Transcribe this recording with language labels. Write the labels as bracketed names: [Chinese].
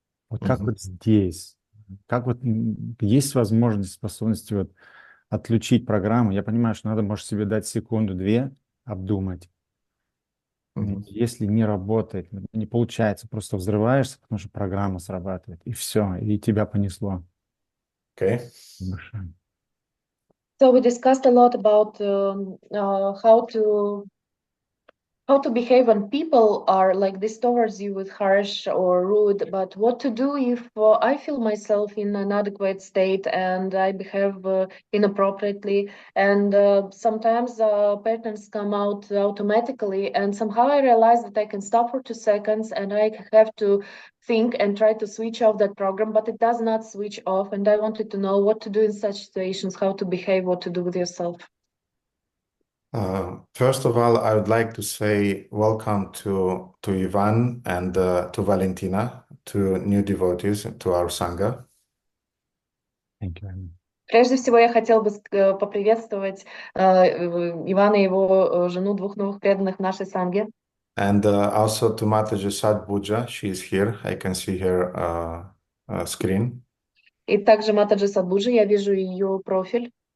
[Russian] Вот как вот здесь, как вот есть возможность, способность вот отключить программу. Я понимаю, что надо, может, себе дать секунду-две, обдумать. Если не работает, не получается, просто взрываешься, потому что программа срабатывает, и все, и тебя понесло. [English] Okay. So we discussed a lot about how to behave when people are like this towards you with harsh or rude, but what to do if I feel myself in an inadequate state and I behave inappropriately, and sometimes patterns come out automatically, and somehow I realize that I can stop for 2 seconds and I have to think and try to switch off that program, but it does not switch off, and I wanted to know what to do in such situations, how to behave, what to do with yourself. First of all, I would like to say welcome to Ivan and to Valentina, to new devotees, to our Sangha. Thank you. [Russian] Прежде всего, я хотел бы поприветствовать Ивана и его жену, 2 новых преданных в нашей санге. [English] And also to Mataji Sadbuja, she is here. I can see her screen. [Russian] И также Матаджи Садбуджи, я вижу ее профиль.